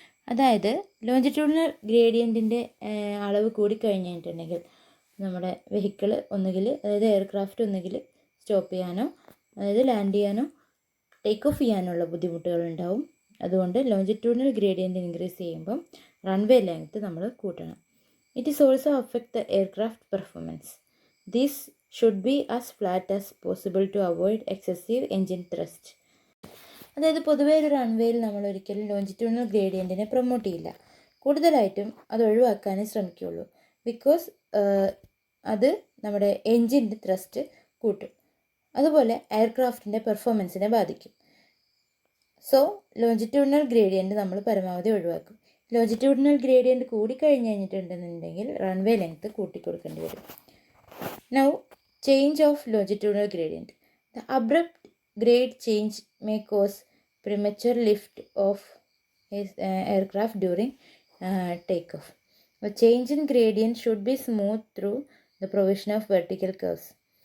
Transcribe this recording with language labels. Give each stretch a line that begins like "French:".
Malayalam: അതായത് ലോഞ്ചിറ്റ്യൂഡിനൽ ഗ്രേഡിയൻറ്റിൻ്റെ അളവ് കൂടിക്കഴിഞ്ഞിട്ടുണ്ടെങ്കിൽ നമ്മുടെ വെഹിക്കിൾ ഒന്നുകിൽ അതായത് എയർക്രാഫ്റ്റ് ഒന്നുകിൽ സ്റ്റോപ്പ് ചെയ്യാനോ അതായത് ലാൻഡ് ചെയ്യാനോ ടേക്ക് ഓഫ് ചെയ്യാനുള്ള ബുദ്ധിമുട്ടുകളുണ്ടാവും. അതുകൊണ്ട് ലോഞ്ചിറ്റ്യൂഡിനൽ ഗ്രേഡിയൻറ്റ് ഇൻക്രീസ് ചെയ്യുമ്പം റൺവേ ലെങ്ത്ത് നമ്മൾ കൂട്ടണം.
English: It is also affect the aircraft performance. This should be as flat as possible to avoid excessive engine thrust.
Malayalam: അതായത് പൊതുവേ ഒരു റൺവേയിൽ നമ്മൾ ഒരിക്കലും ലോഞ്ചിറ്റ്യൂഡിനൽ ഗ്രേഡിയൻറ്റിനെ പ്രൊമോട്ട് ചെയ്യില്ല. കൂടുതലായിട്ടും അത് ഒഴിവാക്കാനേ ശ്രമിക്കുകയുള്ളൂ. ബിക്കോസ് അത് നമ്മുടെ എൻജിൻ്റെ ത്രസ്റ്റ് കൂട്ടും, അതുപോലെ എയർക്രാഫ്റ്റിൻ്റെ പെർഫോമൻസിനെ ബാധിക്കും. സോ ലോഞ്ചിറ്റ്യൂഡിനൽ ഗ്രേഡിയൻറ്റ് നമ്മൾ പരമാവധി ഒഴിവാക്കും. ലോഞ്ചിറ്റ്യൂഡിനൽ ഗ്രേഡിയൻറ്റ് കൂടിക്കഴിഞ്ഞിട്ടുണ്ടെന്നുണ്ടെങ്കിൽ റൺവേ ലെങ്ത്ത് കൂട്ടിക്കൊടുക്കേണ്ടി വരും.
English: Now, change of longitudinal gradient. The abrupt grade change may cause premature lift of aircraft during takeoff. The change in gradient should be smooth through the provision of vertical curves.